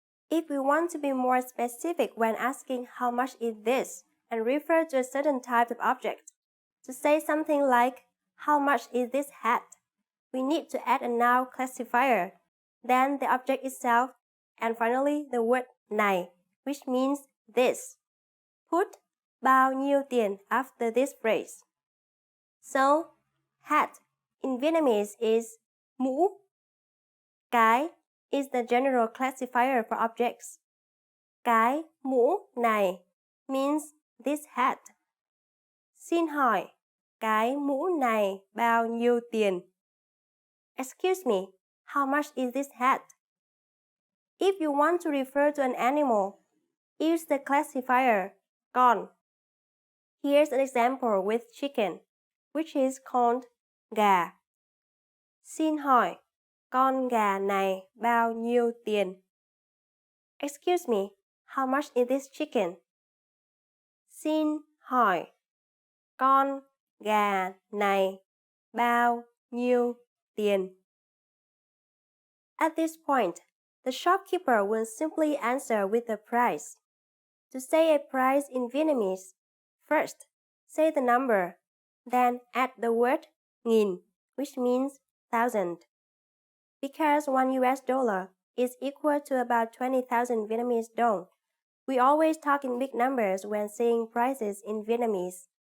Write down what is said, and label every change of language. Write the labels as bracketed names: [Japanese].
[English] If we want to be more specific when asking how much is this and refer to a certain type of object, to say something like how much is this hat, we need to add a noun classifier, then the object itself, and finally the word này, which means this. Put [Vietnamese] bao nhiêu tiền [English] after this phrase. So, hat in Vietnamese is mũ. Cái is the general classifier for objects. [Vietnamese] Cái mũ này [English] means this hat. [Vietnamese] Xin hỏi, cái mũ này bao nhiêu tiền? [English] Excuse me, how much is this hat? If you want to refer to an animal, use the classifier con. Here's an example with chicken, which is called gà. [Vietnamese] Xin hỏi, con gà này bao nhiêu tiền? [English] Excuse me, how much is this chicken? [Vietnamese] Xin hỏi, con gà này bao nhiêu tiền? [English] At this point, the shopkeeper will simply answer with the price. To say a price in Vietnamese, first, say the number, then add the word nghìn, which means 1,000. Because $1 is equal to about 20,000 Vietnamese đồng, we always talk in big numbers when saying prices in Vietnamese.